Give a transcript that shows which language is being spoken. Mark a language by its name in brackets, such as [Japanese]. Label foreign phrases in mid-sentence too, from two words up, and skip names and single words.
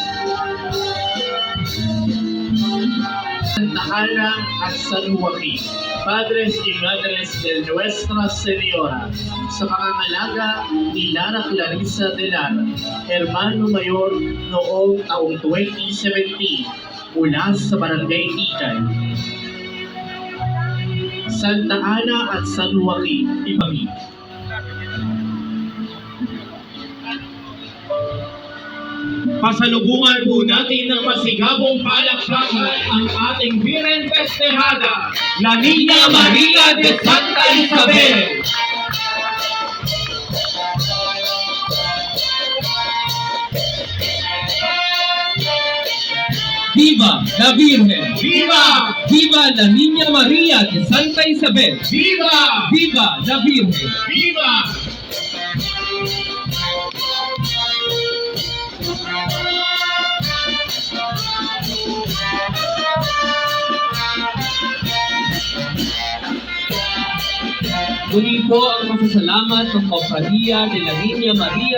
[Filipino] Santa Ana at San Joaquin, [Spanish] Padres y Madres de Nuestra Señora, [Filipino] sa pangangalaga ni Lara Clarissa de Lara, [Spanish] Hermano Mayor [Filipino] noong taong 2017 mula sa Barangay Tikay. Santa Ana at San Joaquin, ipamit. Pasalubungan po natin ng masigabong palakpakan ang ating [Spanish] Virgen Festejada, [Filipino] La Niña María de Santa Isabel. [Spanish] Viva la Virgen! Viva! Viva la Niña María de Santa Isabel! Viva! Viva la Virgen! Viva! [Filipino] Muli po ang pasasalamat ng Kompanya de la Niña María